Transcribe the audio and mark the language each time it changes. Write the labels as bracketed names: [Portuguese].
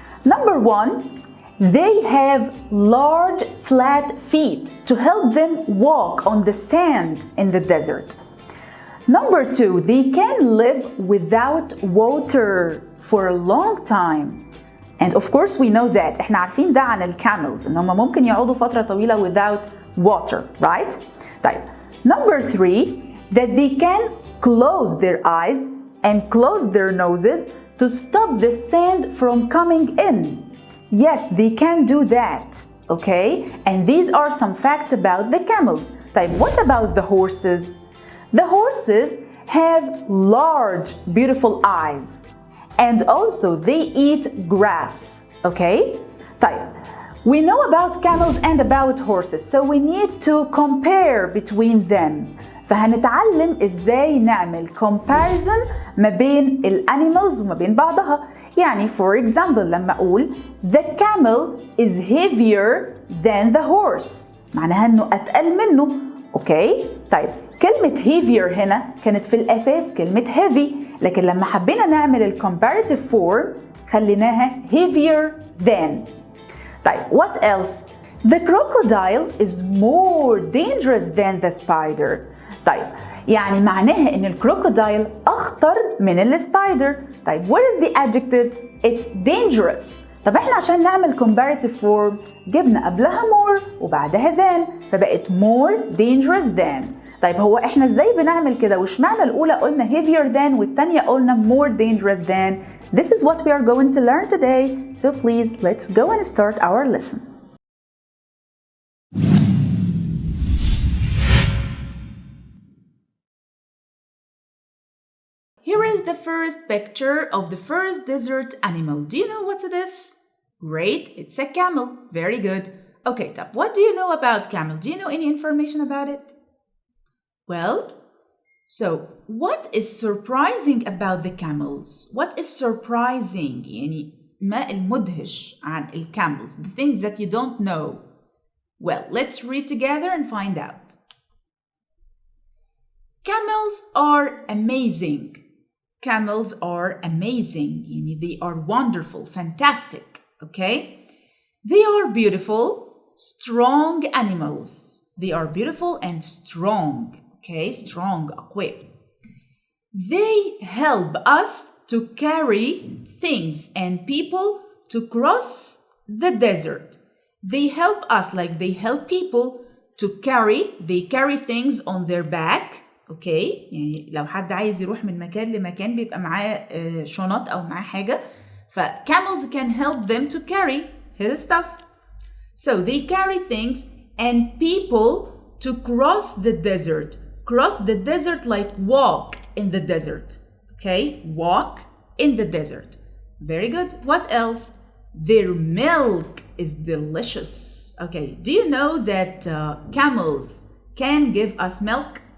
[English] Number one, they have large flat feet to help them walk on the sand in the desert. Number two, they can live without water for a long time. And of course we know that. [Arabic] احنا عارفين ده عن الكاملز ان هم ممكن يقعدوا فترة طويلة [English] without water, right? [Arabic] طيب. [English] Number three, that they can close their eyes and close their noses to stop the sand from coming in. Yes, they can do that, okay? And these are some facts about the camels. طيب, what about the horses? The horses have large, beautiful eyes. And also they eat grass, okay? طيب, we know about camels and about horses, so we need to compare between them. [Arabic] فهنتعلم ازاي نعمل comparison ما بين الانيمالز وما بين بعضها. يعني for example لما اقول [English] the camel is heavier than the horse [Arabic] معناها انه اتقل منه، اوكي؟ طيب كلمة heavier هنا كانت في الاساس كلمة heavy، لكن لما حبينا نعمل ال comparative form خليناها heavier than. [English] طيب what else? The crocodile is more dangerous than the spider. [Arabic] طيب يعني معناها ان الكروكودايل اخطر من السبايدر. [English] طيب where is the adjective? It's dangerous. [Arabic] طب احنا عشان نعمل comparative form جبنا قبلها more وبعدها than فبقت more dangerous than. طيب هو احنا ازاي بنعمل كده وش معنى الاولى قلنا heavier than والتانية قلنا more dangerous than؟ [English] This is what we are going to learn today. So please let's go and start our lesson. Here is the first picture of the first desert animal. Do you know what's this? Great, it's a camel. Very good. Okay, طب what do you know about camel? Do you know any information about it? Well, so what is surprising about the camels? What is surprising? [Arabic] يعني ما المدهش عن camels? [English] The things that you don't know. Well, let's read together and find out. Camels are amazing. Camels are amazing. They are wonderful, fantastic, okay? They are beautiful, strong animals. They are beautiful and strong, okay? Strong, أقوياء. They help us to carry things and people to cross the desert. They help us, like they help people to carry, they carry things on their back. [Arabic] اوكي يعني لو حد عايز يروح من مكان لمكان بيبقى معاه شنط او معاه حاجه ف [English] camels can help them to carry his stuff. So they carry things and people to cross the desert. Cross the desert like walk in the desert. Okay, walk in the desert. Very good. What else? Their milk is delicious. Okay, do you know that camels can give us milk?